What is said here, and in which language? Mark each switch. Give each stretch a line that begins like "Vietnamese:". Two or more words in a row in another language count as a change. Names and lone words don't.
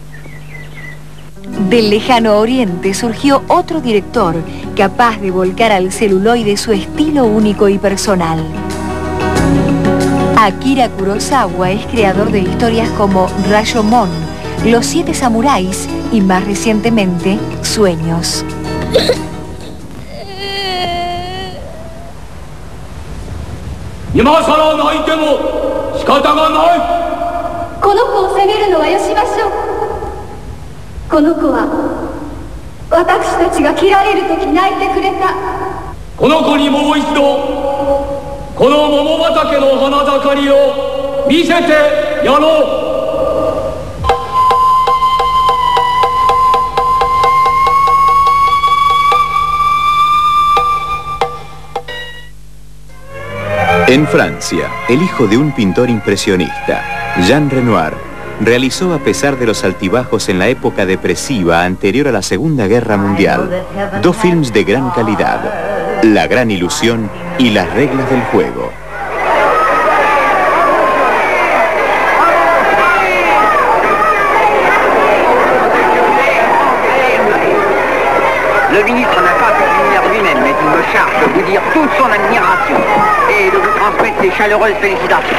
Spanish: Del lejano oriente surgió otro director capaz de volcar al celuloide su estilo único y personal. Akira Kurosawa es creador de historias como Rashomon, Los 7 samuráis y más recientemente Sueños.
Japanese: 今さら泣いても仕方がない。この子を責めるのはよしましょう。この子は私たちが切られる時泣いてくれた。この子にもう一度この桃畑の花盛りを見せてやろう。
Spanish: En Francia, el hijo de un pintor impresionista, Jean Renoir, realizó, a pesar de los altibajos en la época depresiva anterior a la Segunda Guerra Mundial, 2 films de gran calidad, La Gran Ilusión y Las Reglas del Juego.
French: Le ministre n'a pas pu venir lui-même, mais il me charge de vous dire toute son admiration et de vous transmettre ses chaleureuses félicitations.